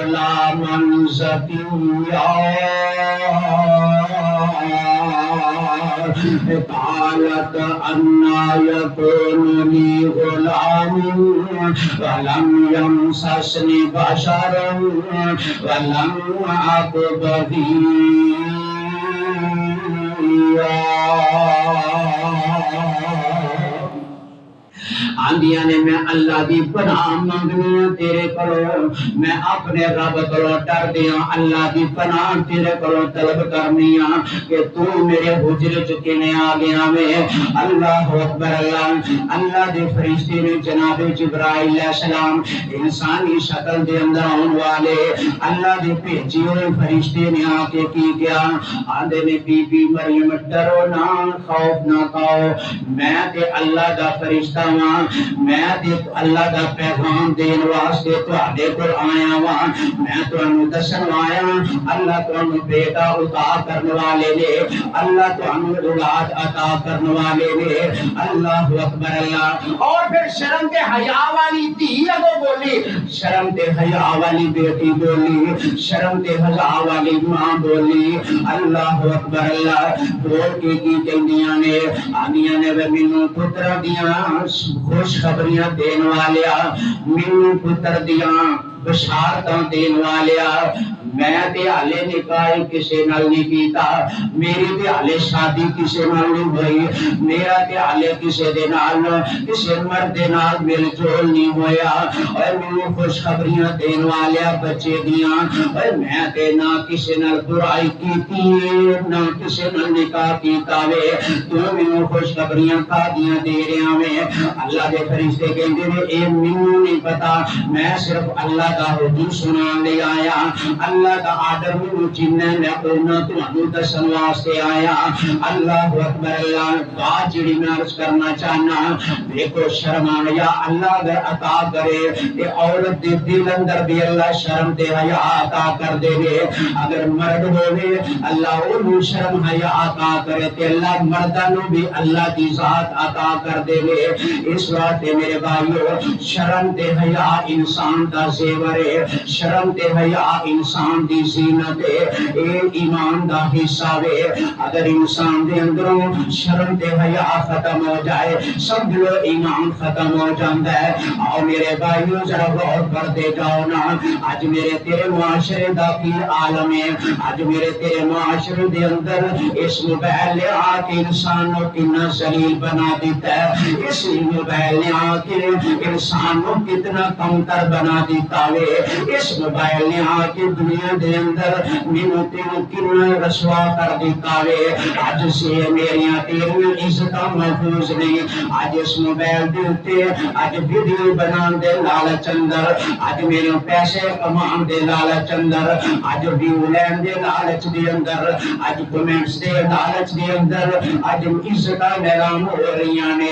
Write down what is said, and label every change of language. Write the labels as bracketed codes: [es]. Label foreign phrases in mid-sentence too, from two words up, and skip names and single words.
[ar] غلاما زكيا قالت انا یکون لی غلام ولم یمسسنی بشر ولم اک بغیا۔ [pa] آندیاں نے میں اللہ دی پناہ منگنی تیرے کولوں، میں اپنے رب کولوں ڈر دیاں، اللہ دی پناہ تیرے کولوں طلب کرنی کہ تو میرے حجرے چ کیویں آ گیا میں۔ [ar] اللہ اکبر اللہ۔ [pa] اللہ دے فرشتے نے جناب جبرائیل علیہ السلام انسانی شکل دے اندر آن والے اللہ دے بھیجے ہوئے فرشتے نے آ کے کی کیا؟ آندے نے بی بی مریم ڈرو نہ، خوف نہ کھاؤ، میں تے اللہ دا فرشتہ ہاں، میں تے اللہ دا پیغام دین واسطے تواڈے کول آیا ہاں، میں تانوں دسن آیا اللہ تانوں بیٹا عطا کرنے والے نے، اللہ تانوں اولاد عطا کرنے والے نے۔ [ar] اللہ اکبر اللہ۔ [pa] اور پھر شرم تے حیا والی دھی اگوں بولی، شرم تے حیا والی بیٹی بولی، شرم تے حیا والی ماں بولی۔ [ar] اللہ اکبر اللہ۔ [pa] بول کے کی کہندیاں نے؟ آندیاں نے مینوں پتر دیاں خوشخبریاں دین والیا، مینوں پتر دیاں بشارتاں دین والیا، میں تے حالے نکاح کسے نال نہیں کیتا، میری تے حالے شادی کسے نال نہیں ہوئی، میرا تے حالے کسے دے نال کسے مرد دے نال میل جول نہیں ہویا، اور مینوں خوشخبریاں دین والیا بچے دیاں، اور میں تے نہ کسے نال برائی کیتی نہ کسے نال نکاح کیتا وے، تو مینوں خوشخبریاں کا دیاں دے رہا وے۔ اللہ دے فرشتے کہندے نے اے مینوں نہیں پتا، میں صرف اللہ دا حکم سنان لے آیا، اللہ دا آرڈر مینوں جننے میں اونا تانوں دسن واسطے آیا۔ [ar] اللہ اکبر اللہ۔ [pa] بات جڑی میں عرض کرنا چاہنا، دیکھو شرم یا اللہ اگر عطا کرے تے عورت دے دل اندر بھی اللہ شرم تے حیا عطا کر دے گے، اگر مرد ہوئے اللہ اونوں شرم حیا عطا کرے تے اللہ مرداں نوں بھی اللہ دی ذات عطا کر دے گے۔ اس واسطے میرے بھائیو شرم تے حیا انسان دا زیور ہے، شرم تے حیا انسان دی زینت ہے، اے ایمان دا حصہ ہے۔ اگر انسان دے اندروں شرم تے حیا ختم ہو جائے سمجھ لو ایمان ختم ہو جاندا ہے۔ آؤ میرے بھائیو ذرا غور کرتے جاؤ نا، آج میرے تیرے معاشرے دا کی عالم ہے، آج میرے تیرے معاشرے دے اندر اس موبائل نے آ کے [ur] انسان کو کتنا ذلیل بنا دیتا ہے، [pa] اس موبائل نے آ کے [ur] انسان کو کتنا کمتر بنا دیتا ہے، [pa] اس موبائل نے آ کے دنیا دے اندر مینوں تینوں [ur] کتنا رسوا کر دیتا ہے۔ [pa] آج سے میریاں تیریاں عزتاں محفوظ نہیں، آج اس موبائل دے اوتے آج ویڈیو بنان دے لالچ اندر، آج میرے پیسے کمان دے لالچ اندر، آج ویو لین دے لالچ دے اندر، آج کمنٹس دے لالچ دے اندر آج عزتاں نیلام ہو رہی نے۔